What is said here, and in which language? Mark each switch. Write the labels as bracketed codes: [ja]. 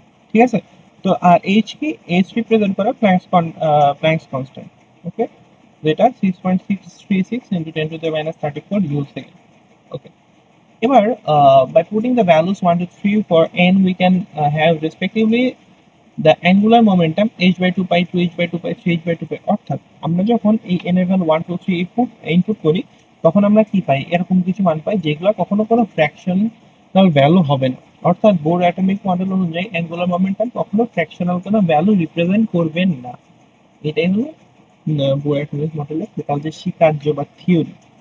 [bn] ঠিক আছে, তো আর এইচ কি? এইচ রিপ্রেজেন্ট করে প্ল্যাঙ্কস কনস্ট্যান্ট। ওকে, যেটা 6.636 ইন্টু 10⁻³ জুল সেকেন্ড। [en] Okay, এবার by putting the values 1 to 3 for n, we can have respectively the angular momentum h/2 pi, 2h/2 pi, 3h/2 pi. [bn] অর্থাৎ আমরা যখন এই n এর ভ্যালু 1 2 3 ইনপুট করি, তখন আমরা কি পাই? এরকম কিছু মান পাই যেগুলো কখনো কোনো ফ্র্যাকশনাল ভ্যালু হবে না। অর্থাৎ বোর অ্যাটমিক মডেল অনুযায়ী অ্যাঙ্গুলার মোমেন্টাম কখনো ফ্র্যাকশনাল কোনো ভ্যালু রিপ্রেজেন্ট করবেন না। এটাই হলো বোর অ্যাটমিক মডেলের টোটাল যে স্বীকার্য বা থিওরি।